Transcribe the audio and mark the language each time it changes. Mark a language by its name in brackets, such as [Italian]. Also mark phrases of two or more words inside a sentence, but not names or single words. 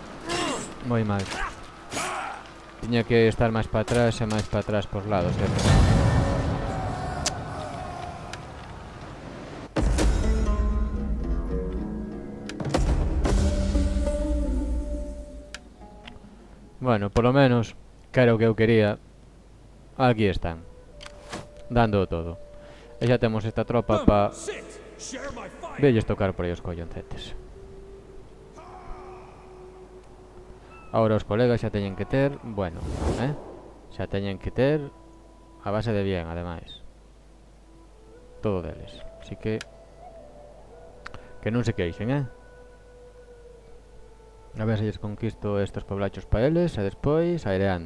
[Galician] Tiña que estar máis para atrás e máis para atrás por lados, Bueno, polo menos, que era o que eu quería. Aquí están, dando todo. E xa temos esta tropa pa [English] Sit! Share my fire! [Galician] velles tocar por aí os colloncetes. Ahora os colegas xa teñen que ter, bueno, xa teñen que ter a base de bien, ademais. Todo deles. Así que non se queixen, A ver se lles conquisto estos poblachos pa eles e despois aireando.